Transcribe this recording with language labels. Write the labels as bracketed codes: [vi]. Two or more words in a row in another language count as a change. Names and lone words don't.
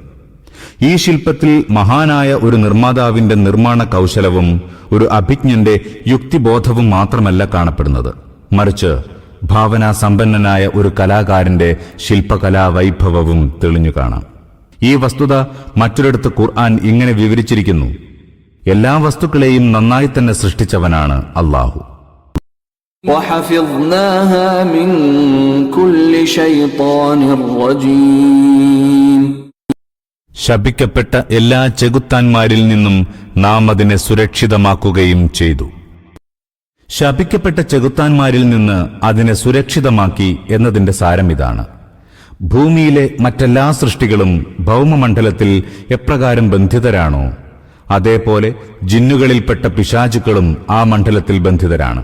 [ml] ഈ ശില്പത്തിൽ മഹാനായ ഒരു നിർമ്മാതാവിന്റെ നിർമ്മാണ കൗശലവും ഒരു അഭിജ്ഞന്റെ യുക്തിബോധവും മാത്രമല്ല കാണപ്പെടുന്നത്, മറിച്ച് ഭാവനാസമ്പന്നനായ ഒരു കലാകാരന്റെ ശില്പകലാ വൈഭവവും തെളിഞ്ഞു കാണാം. ഈ വസ്തുത മറ്റൊരിടത്ത് ഖുർആൻ ഇങ്ങനെ വിവരിച്ചിരിക്കുന്നു: എല്ലാ വസ്തുക്കളെയും നന്നായി തന്നെ സൃഷ്ടിച്ചവനാണ് അല്ലാഹു. [ar] وَحَفِظْنَاهَا مِنْ كُلِّ شَيْطَانٍ رَجِيمٍ. [ml] ശപിക്കപ്പെട്ട എല്ലാ ചെകുത്താന്മാരിൽ നിന്നും നാം അതിനെ സുരക്ഷിതമാക്കുകയും ചെയ്തു. ശപിക്കപ്പെട്ട ചെകുത്താന്മാരിൽ നിന്ന് അതിനെ സുരക്ഷിതമാക്കി എന്നതിന്റെ സാരം ഇതാണ്: ഭൂമിയിലെ മറ്റെല്ലാ സൃഷ്ടികളും ഭൗമമണ്ഡലത്തിൽ എപ്രകാരം ബന്ധിതരാണോ അതേപോലെ ജിന്നുകളിൽപ്പെട്ട പിശാചുക്കളും ആ മണ്ഡലത്തിൽ ബന്ധിതരാണ്.